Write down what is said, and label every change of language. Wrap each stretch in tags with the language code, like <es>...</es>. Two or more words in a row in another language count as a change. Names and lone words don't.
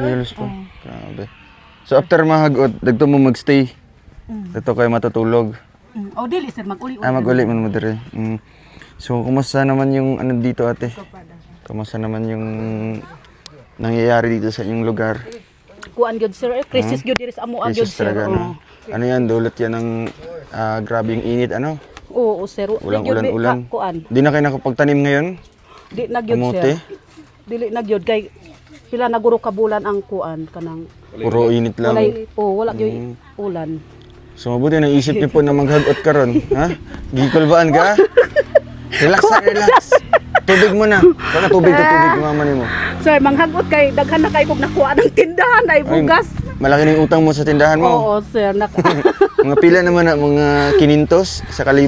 <tl>kilos po. Grabe.</tl> <ceb>So, after mahagot, dagto mo magstay.</ceb> <tl>Dito kayo matutulog.</tl> <ceb>O dili sir mag-uli. Mag-uli man mo dire.</ceb> <tl>So, kumusta naman yung ano dito ate? Kumusta naman yung nangyayari dito sa inyong lugar?</tl> <ceb>Kuan gyud sir, krisis gyud diri sa amo gyud Krisis sir.</ceb> <tl>talaga, no? Ano yan, dulot yan ng grabing init, ano?</tl> <ceb>Oo sir. Ulang Di gyud ulan. Kuan.</ceb> <tl>Di na kayo nakapagtanim ngayon?</tl> <ceb>Di na gyud</ceb> <tl>Kamote?</tl> <ceb>sir. Dili na gyud kay pila na guro ka bulan ang kuan kanang Puro init lang. wala gyud ulan.</ceb> <tl>So, mabuti naisip niyo po na maghagot ka ron.</tl> <ceb>Ha? Gikulbaan ka? Relax na, relax. Tubig mo na. Baka tubig mama ni mo. Sir, manghagot kay daghan na kay kog nakuha ng tindahan ay bugas.</ceb> <tl>Malaki na yung utang mo sa tindahan mo.</tl> <ceb>Oo sir, Mga pila naman na, mga 500 sa 1,000.</ceb>